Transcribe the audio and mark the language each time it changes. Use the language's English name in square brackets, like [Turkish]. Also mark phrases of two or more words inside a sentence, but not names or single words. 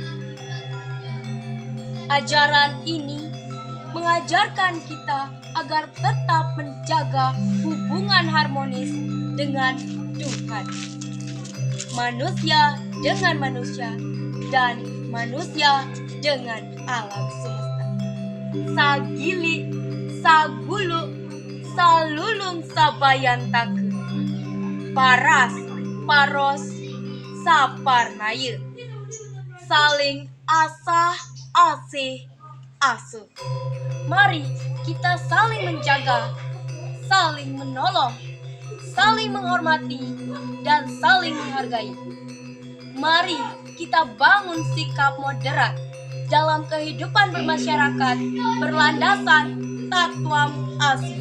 [Indonesian] Ajaran ini mengajarkan kita agar tetap menjaga hubungan harmonis dengan Tuhan, manusia dengan manusia, dan manusia dengan alam semesta. [Balinese] Sagili, sagulu, salulung sabayantake, paras, paros, saparnaya, [Indonesian] saling asah, asih, asuh. Mari kita saling menjaga, saling menolong, saling menghormati, dan saling menghargai. Mari kita bangun sikap moderat dalam kehidupan bermasyarakat berlandasan [Sanskrit] तत् त्वम् असि.